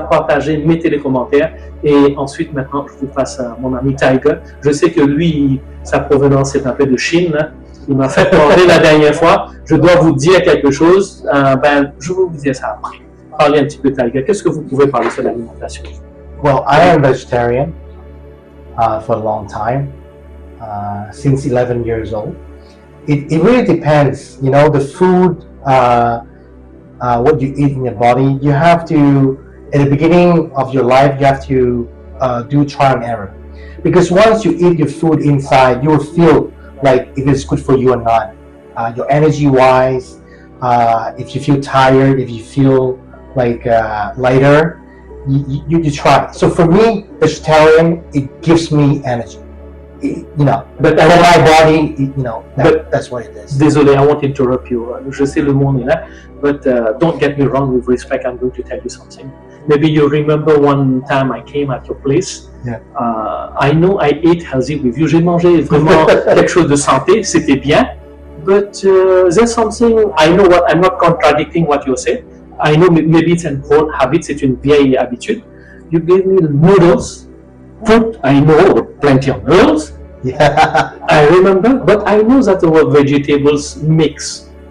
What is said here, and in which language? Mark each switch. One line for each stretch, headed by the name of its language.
French: Partagez, mettez les commentaires. Et ensuite, maintenant, je vous passe à mon ami Tiger. Je sais que lui, sa provenance est un peu de Chine. Il m'a fait demander la dernière fois. Je dois vous dire quelque chose. Je vais vous dire ça après. Parlez un petit peu, Tiger. Qu'est-ce que vous pouvez parler sur l'alimentation?
English: Well, I am vegetarian for a long time, since 11 years old. It really depends, you know, the food, what you eat in your body. You have to, at the beginning of your life, you have to do trial and error. Because once you eat your food inside, you will feel like if it's good for you or not. Your energy-wise, if you feel tired, if you feel like lighter, you try. So for me, vegetarian, it gives me energy. You know, but for my body, you know, that's what it is.
French: Désolé,
English: I won't interrupt you.
French: Je sais le monde est là,
English: but don't get me wrong. With respect, I'm going to tell you something. Maybe you remember one time I came at your place. Yeah. I know I ate healthy with you.
French: J'ai mangé vraiment quelque chose de santé, c'était bien.
English: But there's something, I know what, I'm not contradicting what you say. I know maybe it's an old habit,
French: c'est une vieille habitude.
English: You gave me noodles. Fruit, I know plenty of noodles. Yeah. I remember, but I know that there were vegetables mix.